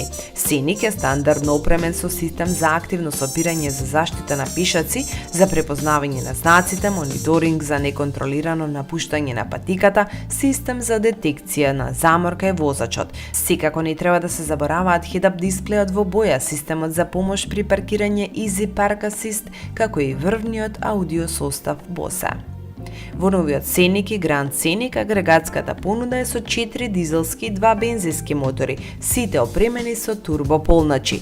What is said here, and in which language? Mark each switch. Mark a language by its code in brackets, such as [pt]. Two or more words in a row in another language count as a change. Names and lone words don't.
[mk] Сеник е стандардно опремен со систем за активно сопирање за заштита на пешаци, за препознавање на знаците, мониторинг за неконтролирано напуштање на патиката, систем за детекција на заморка и возачот. Секако не треба да се забораваат head-up дисплејот во боја, системот за помош при паркирање Easy Park Assist, како и врвниот аудио состав Bose. Во новиот Сеник и Гранд Сеник агрегатската понуда е со 4 дизелски и 2 бензински мотори, сите опремени со турбополначи.